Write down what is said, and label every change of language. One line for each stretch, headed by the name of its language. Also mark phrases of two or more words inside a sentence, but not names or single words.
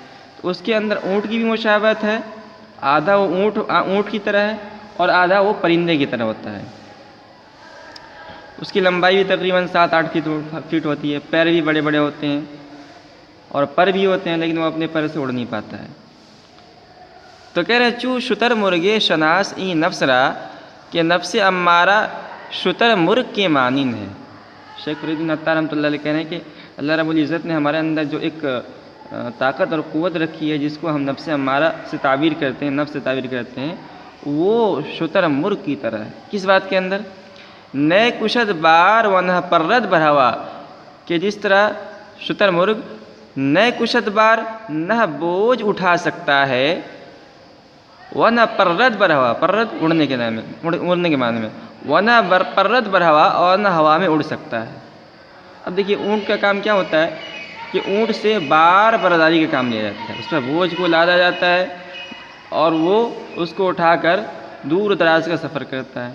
Urdu: تو اس کے اندر اونٹ کی بھی مشابہت ہے، آدھا وہ اونٹ کی طرح ہے اور آدھا وہ پرندے کی طرح ہوتا ہے۔ اس کی لمبائی بھی تقریباً 7-8 فٹ ہوتی ہے، پیر بھی بڑے بڑے ہوتے ہیں اور پر بھی ہوتے ہیں، لیکن وہ اپنے پر سے اڑ نہیں پاتا ہے۔ تو کہہ رہے
Persian: چوں شتر مرغے شناس این نفس را،
Urdu: کہ نفس امارہ شتر مرغ کے مانند ہے۔ شیخ فرید الدین عطار رحمۃ اللہ علیہ کہہ رہے ہیں کہ اللہ رب العزت نے ہمارے اندر جو ایک طاقت اور قوت رکھی ہے، جس کو ہم نفس امارہ سے تعبیر کرتے ہیں، نفس سے تعبیر کرتے ہیں، وہ شتر مرغ کی طرح ہے۔ کس بات کے اندر؟
Persian: نئے کشد بار ونہ پرد برہوا،
Urdu: کہ جس طرح شتر مرغ
Persian: نئے کشد بار
Urdu: نہ بوجھ اٹھا سکتا ہے،
Persian: ونہ پرد برہوا،
Urdu: پرد اڑنے کے معنی میں،
Persian: ونہ پرد برہوا،
Urdu: اور نہ ہوا میں اڑ سکتا ہے۔ اب دیکھیے اونٹ کا کام کیا ہوتا ہے کہ اونٹ سے بار برداری کا کام لیا جاتا ہے، اس پر بوجھ کو لادا جاتا ہے اور وہ اس کو اٹھا کر دور دراز کا سفر کرتا ہے۔